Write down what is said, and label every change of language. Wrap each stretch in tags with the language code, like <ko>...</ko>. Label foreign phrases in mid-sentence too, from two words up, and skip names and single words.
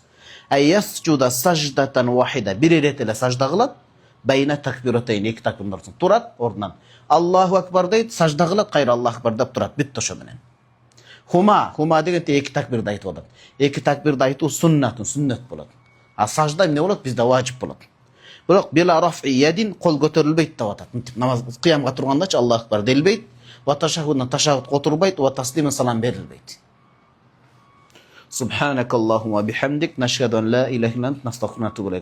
<ar>أي يسجد سجدة واحدة,</ar> <ky>бир ирет эле сажда кылат,</ky> <ar>بين تكبيرتين,</ar> <ky>2 такбирдан соң турат ордунан.</ky> <ar>الله أكبر</ar> <ky>дейт, сажда кылат, кайра</ky> <ar>الله أكبر</ar> <ky>деп турат, бүттү ошо менен. Хума дегенде 2 такбирди айтып атат. 2 такбирди айтуу сүннөт болот. А сажда эмне болот? Бизде важип болот. Бирок</ky> <ar>بلا رفع يدين,</ar> <ky>кол көтөрүлбөйт деп атат. Намаз кыямга тургандачы</ky> <ar>الله أكبر</ar> <ky>делбейт.</ky> <ar>والتشهد</ar> <ky>ташахуд отурбайт,</ky> <ar>والتسليمة</ar> <ky>салам берилбейт.</ky> <ar>سبحانك اللهم وبحمدك، أشهد أن لا إله إلا أنت، أستغفرك وأتوب إليك.</ar>